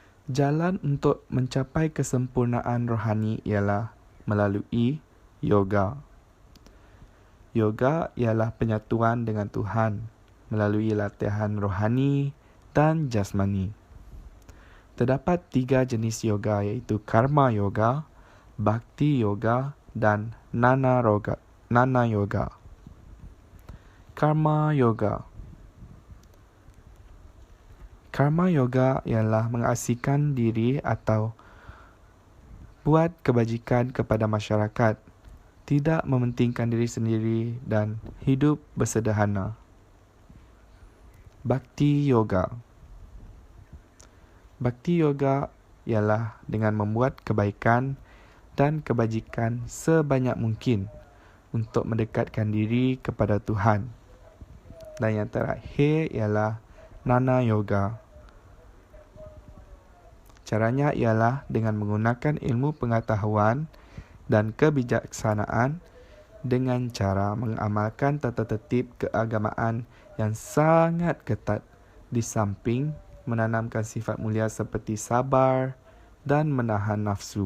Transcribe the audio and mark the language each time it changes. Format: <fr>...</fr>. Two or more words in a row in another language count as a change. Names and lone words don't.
<ms>Jalan untuk mencapai kesempurnaan rohani ialah melalui yoga. Yoga ialah penyatuan dengan Tuhan melalui latihan rohani dan jasmani. Terdapat 3 jenis yoga iaitu karma yoga, bhakti yoga dan nana yoga. Karma yoga. Karma yoga ialah mengasihkan diri atau buat kebajikan kepada masyarakat, tidak mementingkan diri sendiri dan hidup bersederhana. Bhakti yoga. Bhakti yoga ialah dengan membuat kebaikan dan kebajikan sebanyak mungkin untuk mendekatkan diri kepada Tuhan. Dan yang terakhir ialah nana yoga. Caranya ialah dengan menggunakan ilmu pengetahuan dan kebijaksanaan dengan cara mengamalkan tata tertib keagamaan yang sangat ketat di samping menanamkan sifat mulia seperti sabar dan menahan nafsu.</ms>